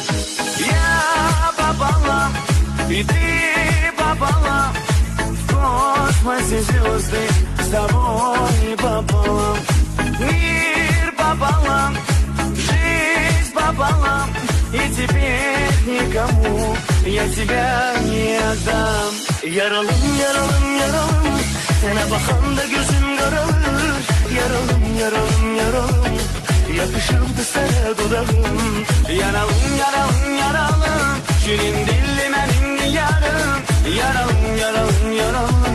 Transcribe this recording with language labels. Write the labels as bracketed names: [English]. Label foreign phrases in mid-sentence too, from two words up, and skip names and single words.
[Russian] Я пополам, и ты пополам. В космосе звезды с тобой пополам. Мир пополам, жизнь пополам. И теперь никому я тебя не отдам. [Azerbaijani] Yaralım, yaralım, yaralım. Sana bakanda gözüm karalır. Yaralım, yaralım, yaralım. Yakışırdı sana dudağım. Yaralım, yaralım, yaralım. Şirin dilli benim yarım. Yaralım, yaralım, yaralım.